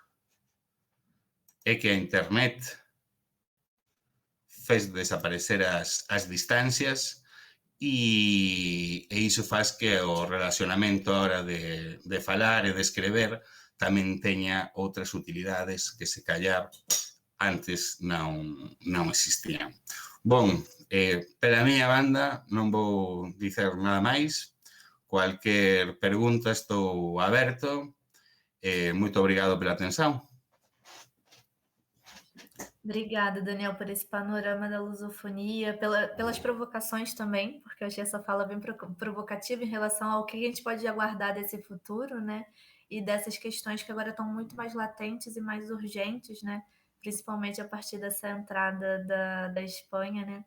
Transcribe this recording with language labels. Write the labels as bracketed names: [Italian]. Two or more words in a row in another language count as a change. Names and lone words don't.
[Galician] internet fez desaparecer as distancias e iso faz que o relacionamento a hora de falar e de escrever tamén teña outras utilidades que se callar antes non existían. Bon, pela miña banda non vou dicer nada máis. Cualquier pregunta estou aberto. Moito obrigado pela atención. [Portuguese] Obrigada, Daniel, por esse panorama da lusofonia, pelas provocações também, porque eu achei essa fala bem provocativa em relação ao que a gente pode aguardar desse futuro, né? E dessas questões que agora estão muito mais latentes e mais urgentes, né? Principalmente a partir dessa entrada da Espanha, né?